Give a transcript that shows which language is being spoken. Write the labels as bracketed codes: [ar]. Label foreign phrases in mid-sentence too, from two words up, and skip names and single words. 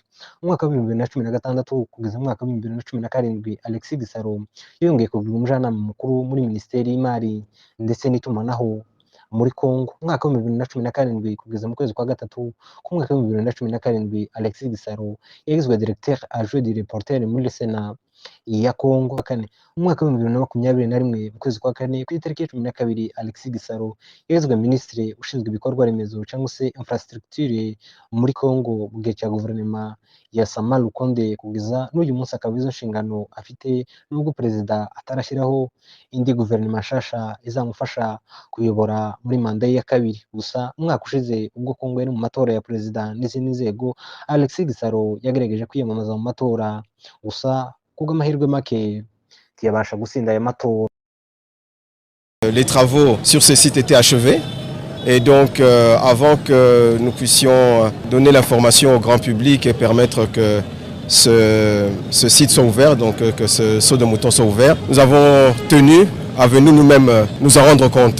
[rw] Mu mwaka w'ibihumbi bibiri na cumi na gatandatu kugeza mu mwaka w'ibihumbi bibiri na cumi na karindwi, Alexis Gisaro yongeye kugirwa umujyanama mukuru muri Minisiteri y'Imari ndetse n'itumanaho muri Congo. Mu mwaka w'ibihumbi bibiri na cumi na karindwi kugeza mu kwezi kwa gatatu k'umwaka w'ibihumbi bibiri na cumi na karindwi, Alexis Gisaro yagizwe [fr] directeur adjoint du reporter [rw] muri Sena ya Congo. Mu mwaka w'ibihumbi bibiri na makumyabiri na rimwe mu kwezi kwa kane ku itariki ya cumi na kabiri, Alexis Gisaro yagizwe minisitiri ushinzwe ibikorwa remezo cyangwa se infrastructure muri Congo mu gihe cya guverinoma ya Sama Lukonde. Kugeza n'uyu munsi akaba izo nshingano afite, nubwo perezida atarashyiraho indi guverinoma nshasha izamufasha kuyobora muri manda ye ya kabiri. Gusa umwaka ushize ubwo Congo yari mu matora ya perezida n'izindi nzego, Alexis Gisaro yagerageje kwiyamamaza mu matora, gusa kubw'amahirwe make ntiyabasha gutsinda aya matora. [fr] Les travaux sur ce site étaient achevés et donc avant que nous puissions donner l'information au grand public et permettre que ce site soit ouvert, donc que ce saut de mouton soit ouvert, nous avons tenu à venir nous-mêmes nous en rendre compte.